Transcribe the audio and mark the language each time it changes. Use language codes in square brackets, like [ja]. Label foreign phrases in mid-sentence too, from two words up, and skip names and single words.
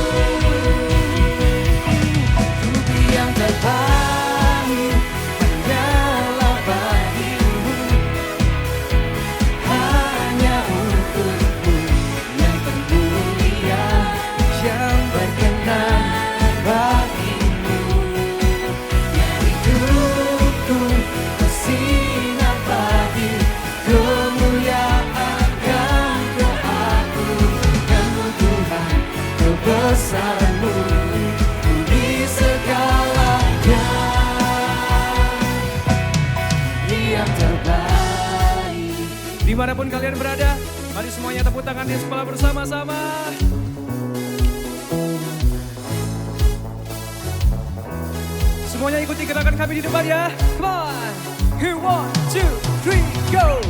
[id] Puji yang terbaik hanyalah bagi-Mu, hanya untuk-Mu yang termulia, yang berkenan bagi-Mu. Yang hidupku bersinar bagi kemuliaan dan keagungan-Mu Tuhan, kebesaran-Mu, ku beri segalanya, yang terbaik. Dimanapun kalian berada, mari semuanya tepuk tangan di sebelah bersama-sama. Semuanya ikuti gerakan kami di depan ya. [en] Come on. Here 1, 2, 3, go.